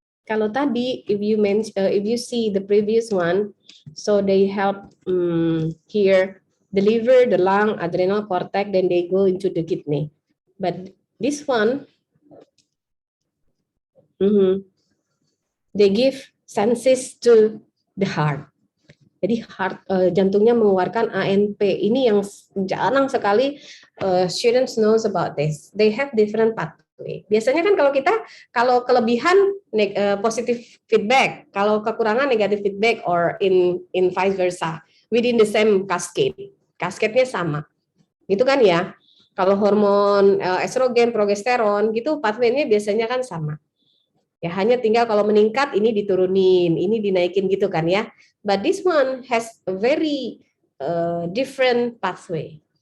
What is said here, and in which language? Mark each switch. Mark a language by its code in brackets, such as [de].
[id] Kalau tadi, [en] if you see the previous one, so they help here deliver the lung, adrenal cortex, then they go into the kidney. But this one, they give senses to the heart. [id] Jadi jantungnya mengeluarkan ANP. Ini yang jarang sekali [en] students knows about this. They have different pathway. [id] Biasanya kan kalau kelebihan positive feedback, kalau kekurangan negative feedback, [en] or in vice versa, within the same cascade. [id] Cascade-nya sama. Gitu kan ya. Kalau hormon estrogen, progesteron gitu pathway-nya biasanya kan sama. Ya, hanya tinggal kalau meningkat ini diturunin, ini dinaikin gitu kan ya. [en] But this one has a very different pathway.